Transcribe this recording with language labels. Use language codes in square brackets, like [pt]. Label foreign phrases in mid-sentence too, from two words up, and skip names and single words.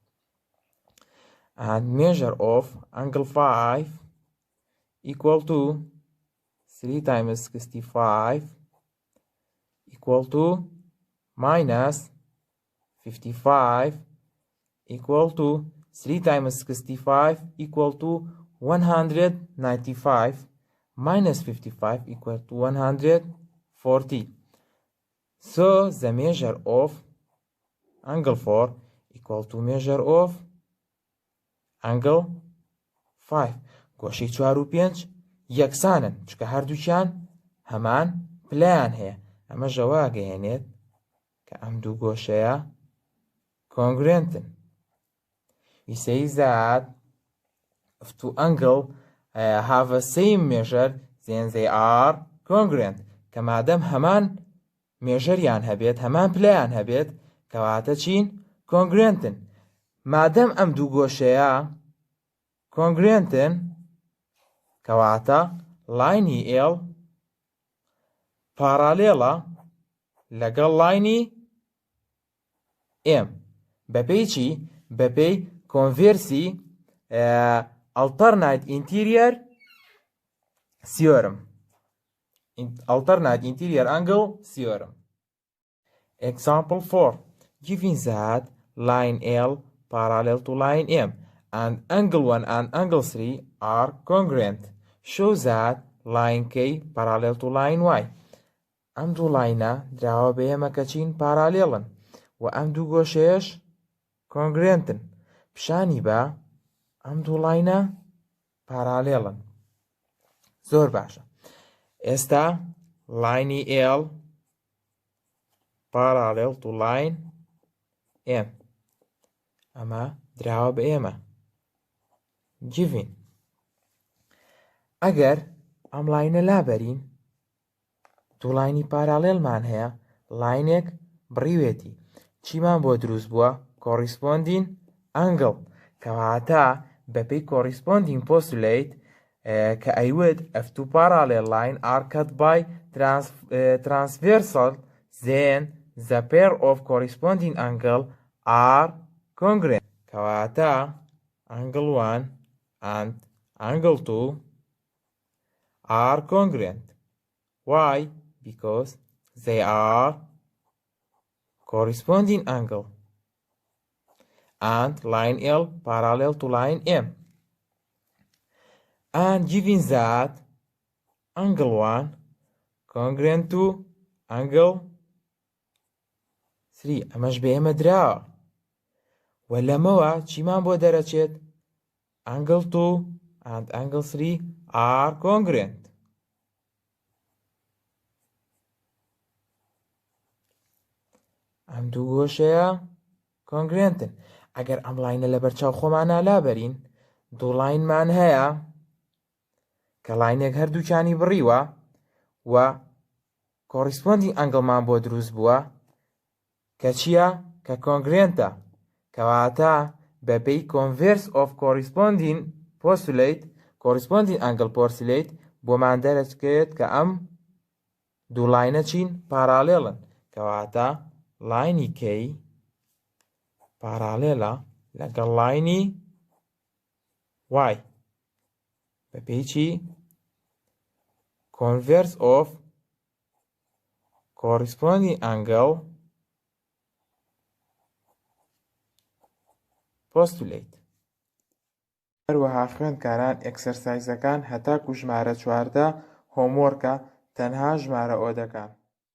[en] And measure of angle 5 equal to 3 times 65 equal to minus 55 equal to 3 times 65 equal to 195 minus 55 equal to 140. So the measure of angle 4 equal to measure of angle 5. [ckb] گۆشەی 4 و 5 یەکسانن چکە هەردووکیان هەمان پلەیان هەیە. ئەمە ژەواگەهێنێت کە ئەم دوو گۆشەیە congruentن. [en] We say that if two angles have a same measure then they are congruent. [ckb] کە مادەم هەمان مێژەریان هەبێت هەمان پلەیان هەبێت کەواتە چین congruentن. مادەم ئەم دوو گۆشەیە congruentن کەواتە لاینی L پارالێڵە لەگەڵ لاینی M بەپێی چی؟ بەپێی کۆنڤێرسی [en] alternate interior theorem. Alternate interior angle theorem. Example 4. Given that line L parallel to line M and angle 1 and angle 3 are congruent, show that line K parallel to line Y. [ckb] ئەم دوو لاینە دراوە بە ئێمە کە چین پارالێڵن و ئەم دوو گۆشەیەش کۆنگرێنتن. پیشانی بە ئەم دوو لاینە پارالێڵن. زۆر باشە. ئێستا لاینی L [en] parallel to line M. [ckb] ئەمە دراوە بە ئێمە. Given. ئەگەر ئەم لاینە لابەرین دوو لاینی پارالێڵمان هەیە لاینێک بڕیوێتی چیمان بۆ دروست بووە؟ [en] corresponding angle [ckb] کەواتە بەپێی [en] corresponding postulate [ckb] کە ئەیوت [en] if two parallel line are cut by transversal then the pair of corresponding angle are congruent. کەواتە angle 1 and angle 2 are congruent. Why? Because they are corresponding angle and line L parallel to line M. And given that angle 1 congruent to angle 3 [ckb] ئەمەش بە ئێمە دراوە و لەمەوە چیمان بۆ دەرەچێت؟ [en] angle 2 and angle 3 are congruent. [ckb] ئەم دوو گۆشەیە کۆنگرێنتن. ئەگەر ئەم لاینە لە بەرچاو خۆمانە لابەرین دوو لاینمان هەیە کە لاینێک هەردووکیانی بڕیوە و کۆریسپۆندینگ ئەنگڵمان بۆ دروست بووە کە چییە؟ کە کۆنگرێنتە. کەواتە بەپێی [en] converse of corresponding postulate corresponding angle postulate [ckb] بۆمان دەرەچێت کە ئەم دوو لاینە چین پارالێڵن کەواتە لاینی K پارالێڵە لەگەڵ لاینی Y بەپێی چی؟ [en] converse of corresponding angle postulate. [ckb] هەروەها خوێندکاران ئێکسەرسایزەکان هەتاکو ژمارە 14 هۆموۆرکە تەنها ژمارە ئۆدەکان.